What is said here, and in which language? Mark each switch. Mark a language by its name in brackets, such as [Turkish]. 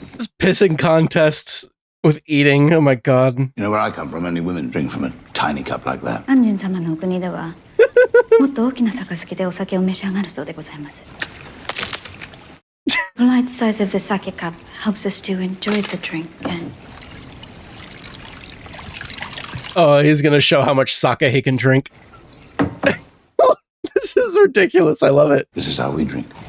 [English] This pissing contests with eating. Oh my god. You know where I come from, only women drink from a tiny cup like that. [Japanese] アンジン様のお国ではもっと大きな杯でお酒を召し上がるそうでございます。 [English] The light size of the sake cup helps us to enjoy the drink and Oh, he's gonna show how much sake he can drink. This is ridiculous. I love it. This is how we drink.